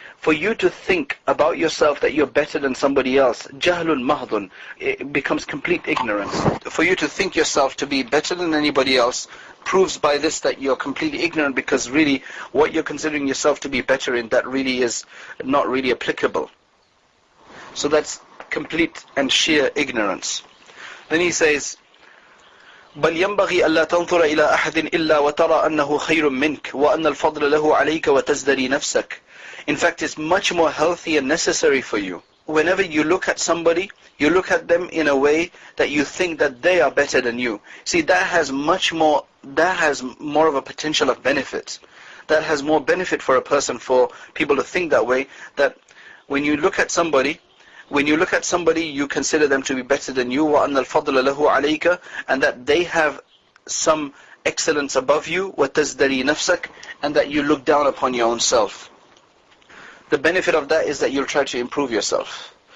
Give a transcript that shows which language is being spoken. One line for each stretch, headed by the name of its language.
English: For you to think about yourself that you're better than somebody else,
Arabic: جَهْلٌ مَهْضٌ,
English: it becomes complete ignorance. For you to think yourself to be better than anybody else proves by this that you're completely ignorant, because really what you're considering yourself to be better in, that really is not really applicable. So that's complete and sheer ignorance. Then he says,
Arabic: بل ينبغي ألا تنظر إلى أحد إلا وترى أنه خير منك وأن الفضل له عليك وتزدري نفسك.
English: In fact, it's much more healthy and necessary for you. Whenever you look at somebody, you look at them in a way that you think that they are better than you. See, that has more of a potential of benefit. That has more benefit for a person, for people to think that way, that when you look at somebody, you consider them to be better than you,
Arabic: وَأَنَّ الْفَضْلَ لَهُ عَلَيْكَ,
English: and that they have some excellence above you,
Arabic: وَتَزْدَرِي نَفْسَكَ,
English: and that you look down upon your own self. The benefit of that is that you'll try to improve yourself.